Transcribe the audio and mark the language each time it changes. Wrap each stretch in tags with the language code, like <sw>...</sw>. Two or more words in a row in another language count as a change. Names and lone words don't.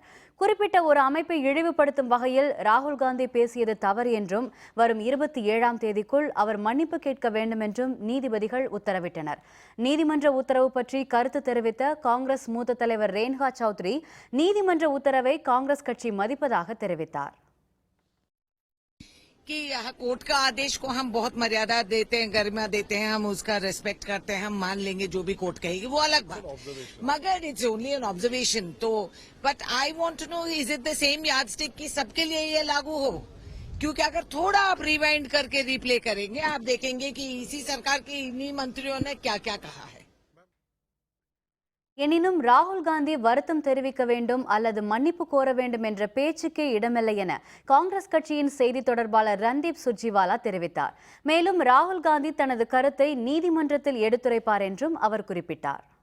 <ta>குறிப்பிட்ட ஒரு அமைப்பை இழிவுபடுத்தும் வகையில் ராகுல் காந்தி பேசியது தவறு என்றும், வரும் 27ஆம் தேதிக்குள் அவர் மன்னிப்பு கேட்க வேண்டும் என்றும் நீதிபதிகள் உத்தரவிட்டனர். நீதிமன்ற உத்தரவு பற்றி கருத்து தெரிவித்த காங்கிரஸ் மூத்த தலைவர் ரேணுகா சௌத்ரி, நீதிமன்ற உத்தரவை காங்கிரஸ் கட்சி மதிப்பதாக தெரிவித்தார்.</ta> <hi>कि कोर्ट का आदेश को हम बहुत मर्यादा देते हैं, गरिमा देते हैं, हम उसका रेस्पेक्ट करते हैं, हम मान लेंगे जो भी कोर्ट कहेगी, वो अलग बात, मगर</hi> <en>It's only an observation. तो But I want to know, is it the same yardstick</en> <hi>कि सबके लिए ये लागू हो? क्योंकि अगर थोड़ा आप रिवाइंड करके रिप्ले करेंगे, आप देखेंगे कि इसी सरकार के इन्हीं मंत्रियों ने क्या क्या कहा है.</hi> <ta>எனினும் ராகுல் காந்தி வருத்தம் தெரிவிக்க வேண்டும் அல்லது மன்னிப்பு கோர வேண்டும் என்ற பேச்சுக்கே இடமில்லை என காங்கிரஸ் கட்சியின் செய்தி தொடர்பாளர் ரன்தீப் சுர்ஜிவாலா தெரிவித்தார். மேலும் ராகுல் காந்தி தனது கருத்தை நீதிமன்றத்தில் எடுத்துரைப்பார் என்றும் அவர் குறிப்பிட்டார்.</ta>